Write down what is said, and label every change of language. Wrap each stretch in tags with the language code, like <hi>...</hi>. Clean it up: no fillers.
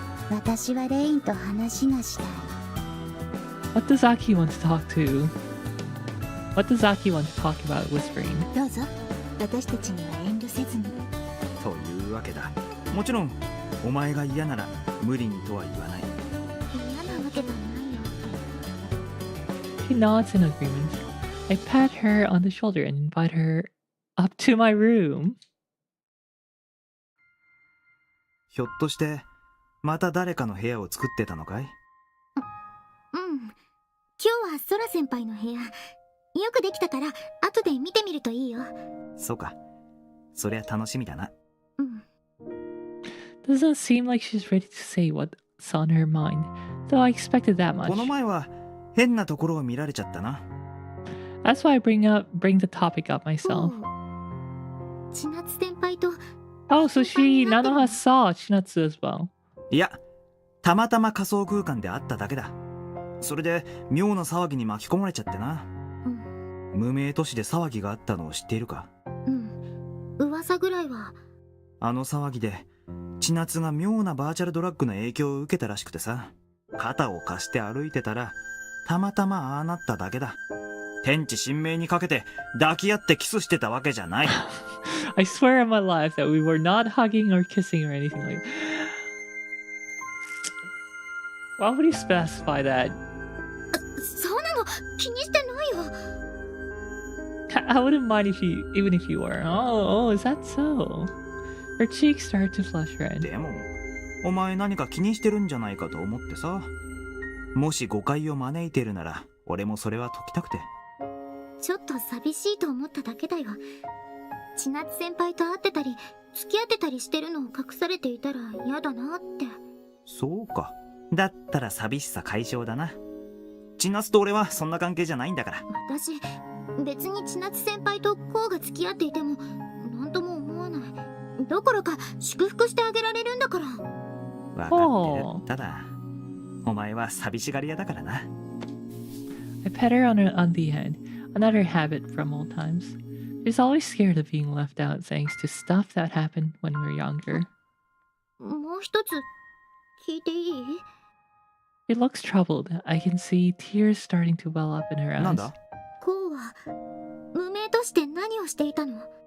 <ja>私はレインと話がしたい。</ja> <en>What does Aki want to talk to? What does Aki want to talk about? Whispering.</en> <ja>どうぞ、私たちには遠慮せずに。というわけだ。もちろん、お前が嫌なら無理にとは言わない。嫌なわけじゃないよ。</ja> <en>She nods in agreement. I pat her on the shoulder and invite her up to my room.</en> <ja>ひょっとして、また誰かの部屋を作ってたのかい？うん。今日はソラ先輩の部屋。よくできたから、後で見てみるといいよ。そうか。そりゃ楽しみだな。うん。</ja> <en>Doesn't seem like she's ready to say what's on her mind, though I expected that much.</en> <ja>この前は変なところを見られちゃったな。</ja> <en>That's why I bring the topic up myself.</en> <ja>千夏先輩と。</ja> <en>Oh, so Nanoha saw Chinatsu as well.</en> <ja>いや、たまたま仮想空間で会っただけだ。それで妙な騒ぎに巻き込まれちゃってな。無名都市で騒ぎがあったのを知っているか？うん。噂ぐらいは。あの騒ぎで、千夏が妙なバーチャルドラッグの影響を受けたらしくてさ、肩を貸して歩いてたら、たまたまああなっただけだ。天地神明にかけて抱き合ってキスしてたわけじゃない。</ja> <en>I swear on my life that we were not hugging or kissing or anything like that. Why would you specify that?</en> <ja>そうなの、気にしてないよ。</ja> <en>I wouldn't mind even if you were. Oh, is that so? Her cheeks start to flush red.</en> <ja>でも、お前何か気にしてるんじゃないかと思ってさ。もし誤解を招いてるなら、俺もそれは解きたくて。ちょっと寂しいと思っただけだよ。千夏先輩と会ってたり、付き合ってたりしてるのを隠されていたら嫌だなって。そうか。だったら寂しさ解消だな。千夏と俺はそんな関係じゃないんだから。私、別に千夏先輩とこうが付き合っていても、なんとも思わない。どころか祝福してあげられるんだから。わかってる。ただ、お前は寂しがり屋だからな。</ja> <en>I pet her on the head, another habit from old times. She's always scared of being left out thanks to stuff that happened when we were younger.</en> <ja>もう一つ聞いていい？</ja> <en>She looks troubled. I can see tears starting to well up in her eyes.</en> <ja>なんだ？こうは無名として何をしていたの？</ja>